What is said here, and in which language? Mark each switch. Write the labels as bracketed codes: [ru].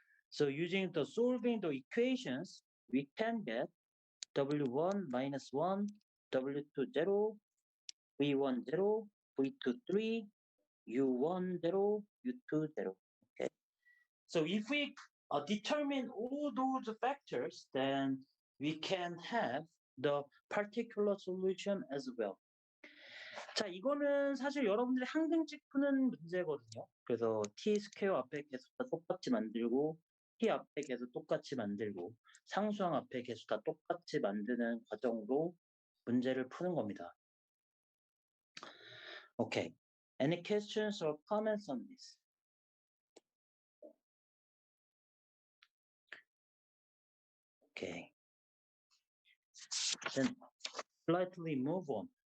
[en] So using the solving the equations, we can get w1 minus 1, w2 0, v1 0, v2 3, u1 0, u2 0. Okay. So if we determine all those factors, then we can have the particular solution as well. [ko] 자, 이거는 사실 여러분들이 항등식 푸는 문제거든요. 그래서 t 스퀘어 앞에 계속 다 똑같이 만들고 t 앞에 계속 똑같이 만들고 상수항 앞에 계속 다 똑같이 만드는 과정으로 문제를 푸는 겁니다. [en] Okay. Any questions or comments on this? Okay. Then slightly move on.